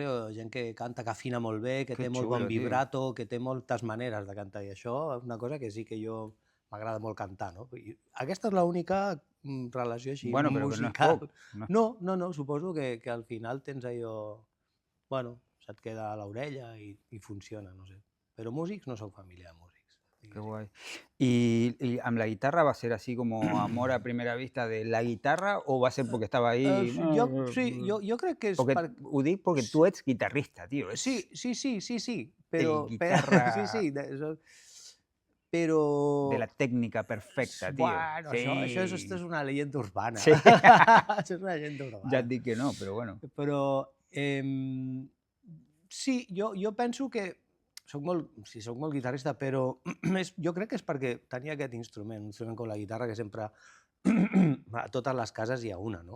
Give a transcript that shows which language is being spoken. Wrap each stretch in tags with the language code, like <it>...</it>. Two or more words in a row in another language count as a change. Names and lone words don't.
<ca>Gent que canta, que afina molt bé, que té molt bon vibrato, que té moltes maneres de cantar, i això és una cosa que sí que jo m'agrada molt cantar, no? Aquesta és l'única relació així musical. No, suposo que al final tens allò... Bueno, se't queda a l'orella i funciona, no sé. Però músics no sóc família de músics.</ca> <es>Qué guay. ¿Y amb la guitarra va a ser así como amor a primera vista de la guitarra o va a ser porque estaba ahí?</es> <ca>Jo crec que és</ca> <es>Porque</es> <ca>per... ho dic</ca> <es>porque tú</es> <ca>ets guitarrista, tío, Sí, ets sí, sí, sí, sí, el però sí, guitarra sí, però...</ca> <es>de la técnica perfecta, tío.</es> <ca>Bueno, això és Sí,</ca> <es>una leyenda urbana.</es> <ca>sí, Això és una leyenda</ca> <es>ya urbana.</es> <ca>et dic que no,</ca> <es>pero bueno.</es> <ca>Però sí, jo penso que soc molt guitarrista, però jo crec que és perquè tenia aquest instrument, un instrument com la guitarra que sempre a totes les cases hi ha una, no?</ca>